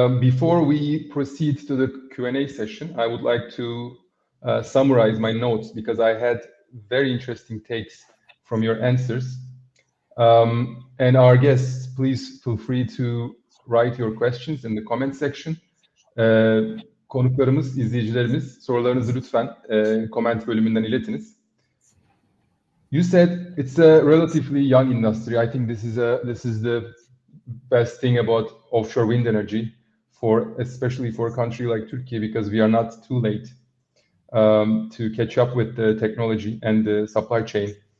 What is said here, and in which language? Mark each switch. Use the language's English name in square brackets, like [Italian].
[English] Before we proceed to the Q&A session, I would like to summarize my notes, because I had very interesting takes from your answers. And our guests, please feel free to write your questions in the comment section. [Turkish] Konuklarımız, izleyicilerimiz, sorularınızı lütfen comment bölümünden iletiniz. [English] You said it's a relatively young industry. I think this is the best thing about offshore wind energy, especially for a country like Turkey, because we are not too late to catch up with the technology and the supply chain.